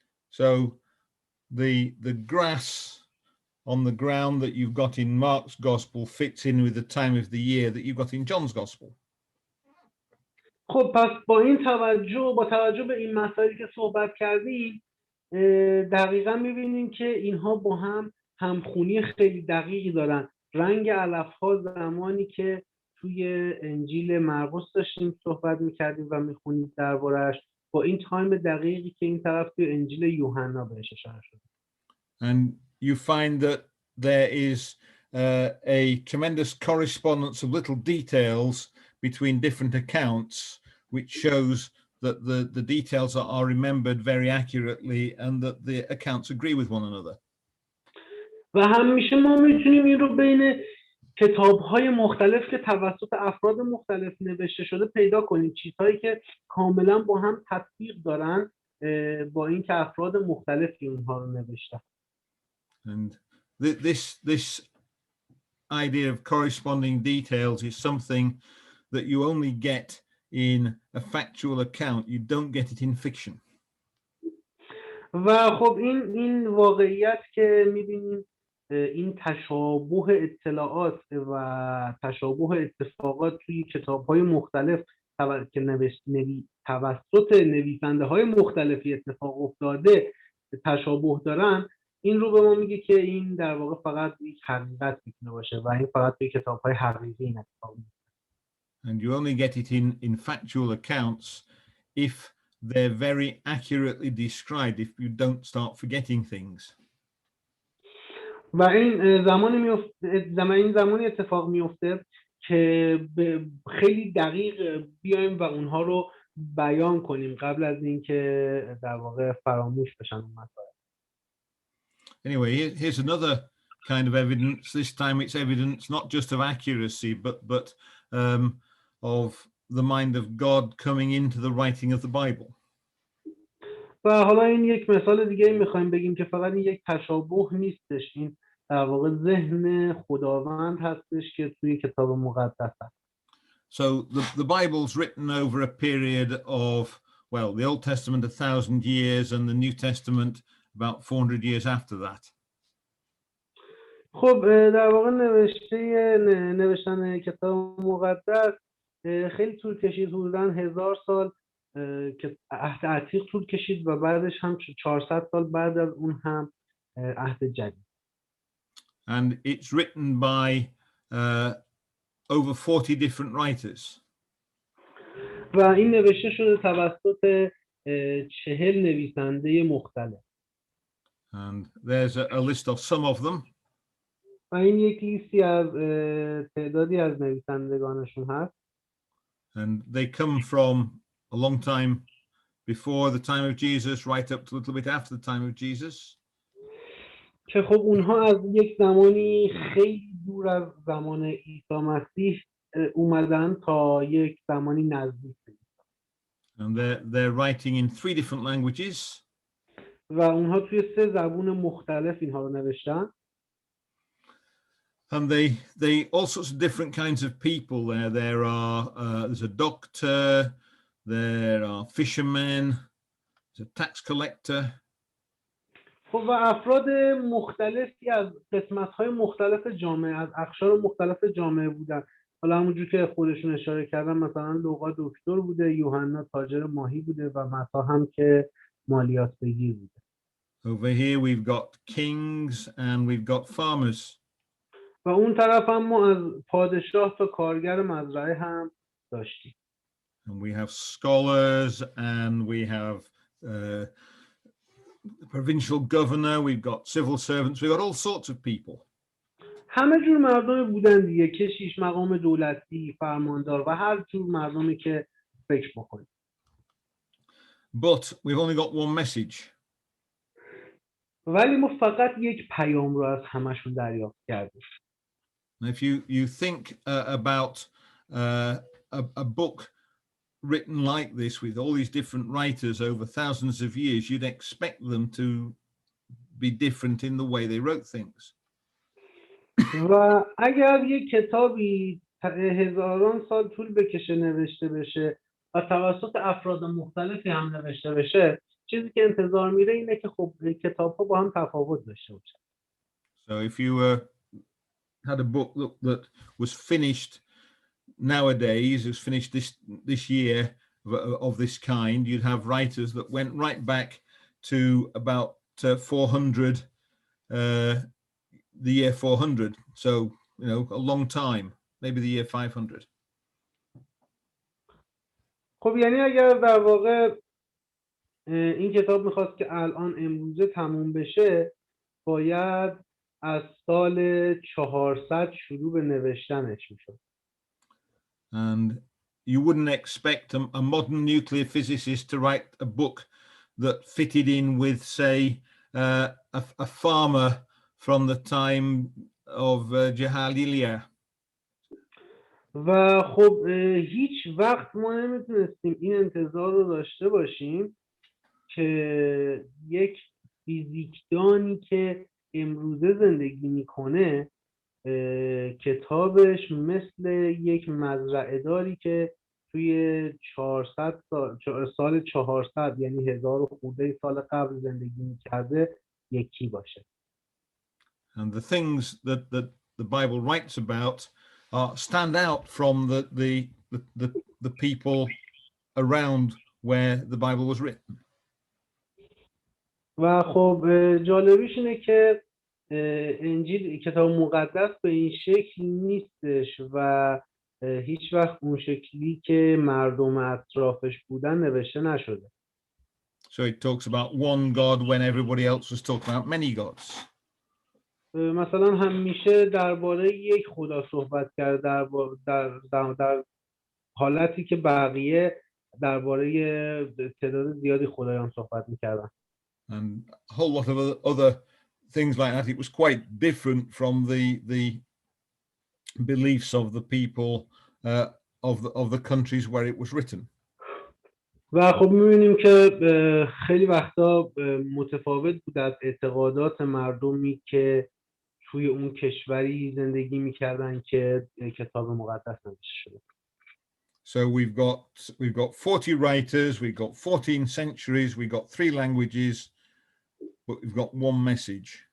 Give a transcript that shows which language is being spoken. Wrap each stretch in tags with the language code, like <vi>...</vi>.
<en>So the grass on the ground that you've got in Mark's Gospel fits in with the time of the year that you've got in John's Gospel.</en> <fa>خب پس با توجه به این مسائلی که صحبت کردیم دقیقا میبینیم که اینها با هم همخونی خیلی دقیقی دارن. رنگ علفها زمانی که توی انجیل مرقس داشتیم صحبت میکردیم و میخونیم درباره‌اش، با این تایم دقیقی که این طرف توی انجیل یوحنا بهش اشاره شده.</fa> <en>And you find that there is a tremendous correspondence of little details between different accounts, which shows that the details are remembered very accurately and that the accounts agree with one another.</en> <fa>و همیشه ما میتونیم این رو بین کتاب‌های مختلف که توسط افراد مختلف نوشته شده پیدا کنیم، چیزهایی که کاملا با هم تطبیق دارن با اینکه افراد مختلفی اونها رو نوشتن.</fa> <en>And this idea of corresponding details is something that you only get in a factual account. You don't get it in fiction.</en> <fa>و خب این واقعیت که می‌بینیم این تشابه اطلاعات و تشابه اتفاقات توی کتاب‌های مختلف که توسط نویسنده‌های مختلفی اتفاق افتاده تشابه دارن، این رو به ما میگه که این در واقع فقط یک حقیقت میتونه باشه و این فقط توی کتاب‌های حقیقی این اتفاق میفته.</fa> <en>And you only get it in factual accounts if they're very accurately described, if you don't start forgetting things.</en> <fa>و این زمانی اتفاق میفته که خیلی دقیق بیایم و اونها رو بیان کنیم قبل از اینکه در واقع فراموش بشن اون مسائل.</fa> <en>Anyway, here's another kind of evidence. This time it's evidence not just of accuracy, but of the mind of God coming into the writing of the Bible.</en> <fa>و حالا این یک مثال دیگه میخوایم بگیم که فقط این یک تشابه نیستش، این در واقع ذهن خداوند هستش که توی کتاب مقدس هست.</fa> <en>So the Bible's written over a period of, well, the Old Testament 1,000 years and the New Testament about 400 years after that.</en> <fa>خب در واقع نوشتن کتاب مقدس خیلی طول کشید، حدوداً 1000 سال که عهد عتیق طول کشید و بعدش هم 400 سال بعد از اون هم عهد جدید.</fa> <en>And it's written by over 40 different writers.</en> <fa>و این نوشته شده توسط 40 نویسنده مختلف.</fa> <en>And there's a list of some of them.</en> <fa>و این یک لیستی از تعدادی از نویسندگانشون هست.</fa> <en>And they come from a long time before the time of Jesus, right up to a little bit after the time of Jesus.</en> <fa>که خب اونها از یک زمانی خیلی دور از زمان عیسی مسیح اومدن تا یک زمانی نزدیک.</fa> <en>And they're writing in 3 different languages.</en> <fa>و اونها توی 3 زبون مختلف اینها رو نوشتن.</fa> <en>And they all sorts of different kinds of people there. There's a doctor, there are fishermen, there's a tax collector.</en> <fa>خب و افراد مختلفی از قسمت‌های مختلف جامعه، از اقشار مختلف جامعه بودن. حالا همونجور که خودشون اشاره کردن، مثلا لوقا دکتر بوده، یوحنا تاجر ماهی بوده و متی هم که مالیات بگیر بوده.</fa> <en>Over here we've got kings and we've got farmers.</en> <fa>و اون طرف هم ما از پادشاه تا کارگر مزرعه هم داشتیم.</fa> <en>And we have scholars and we have the provincial governor, we've got civil servants, we've got all sorts of people.</en> <fa>همه جور مردم بودن دیگه، کشیش، مقام دولتی، فرماندار و هر جور مردمی که فکر بکنید.</fa> <en>But we've only got one message.</en> <fa>ولی ما فقط یک پیام رو از همشون دریافت کردیم.</fa> <en>If you think about a book written like this with all these different writers over thousands of years, you'd expect them to be different in the way they wrote things.</en> <fa>و اگر یک کتابی هزاران سال طول بکشه نوشته بشه و توسط افراد مختلفی هم نوشته بشه، چیزی که انتظار میره اینه که خب کتاب‌ها با هم تفاوت داشته باشن.</fa> <en>So if you had a book that was finished nowadays, it was finished this year of this kind, you'd have writers that went right back to about 400, the year 400. So, a long time, maybe the year 500.</en> <fa>خب یعنی اگر در واقع این کتاب میخواست که الان امروزه تموم بشه، باید از سال 400 شروع به نوشتنش میشد.</fa> <en>And you wouldn't expect a modern nuclear physicist to write a book that fitted in with, say, a farmer from the time of Jahalilia.</en> <fa>و خب هیچ وقت ما نمیتونستیم این انتظار رو داشته باشیم که یک فیزیکدانی که امروزه زندگی میکنه کتابش مثل یک مزرعه داری که توی 400 سال 400 یعنی 1000 خورده سال قبل زندگی میکرده یکی باشه.</fa> <en>And the things that the Bible writes about stand out from the people around where the Bible was written.</en> <fa>و خب جالبیش اینه که انجیل کتاب مقدس به این شکل نیستش و هیچ وقت اون شکلی که مردم اطرافش بودن نوشته نشده.</fa> <en>So it talks about one God when everybody else was talking about many gods.</en> <fa>مثلا همیشه درباره یک خدا صحبت کرد در حالتی که بقیه درباره تعداد زیادی خدایان صحبت میکردن.</fa> <en>And a whole lot of other things like that. It was quite different from the beliefs of the people of the countries where it was written.</en> <fa>و خب می‌بینیم که خیلی وقتا متفاوت بود از اعتقادات مردمی که توی اون کشوری زندگی میکردن که کتاب مقدس نوشته شده.</fa> <en>So we've got 40 writers, we've got 14 centuries, we've got 3 languages, but we've got one message.</en>